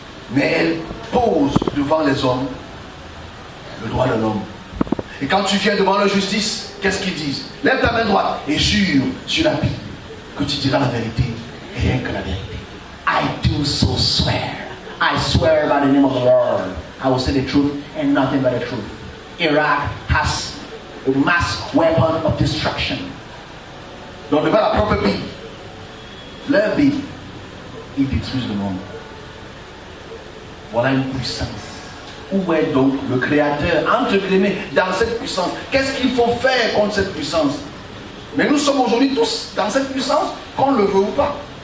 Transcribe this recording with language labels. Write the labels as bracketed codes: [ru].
[fr] Mais elle pose devant les hommes le droit de l'homme. Et quand tu viens devant la justice, qu'est-ce qu'ils disent? Lève ta main droite et jure sur la Bible que tu diras la vérité et rien que la vérité. [en] I do so swear. I swear by the name of the Lord. I will say the truth and nothing but the truth. Iraq has a mass weapon of destruction. [fr] Donc devant la propre Bible, leur Bible, ils détruisent le monde. Voilà une puissance. Où est donc le Créateur, entre guillemets, dans cette puissance? Qu'est-ce qu'il faut faire contre cette puissance? Mais nous sommes aujourd'hui tous dans cette puissance, qu'on le veut ou pas.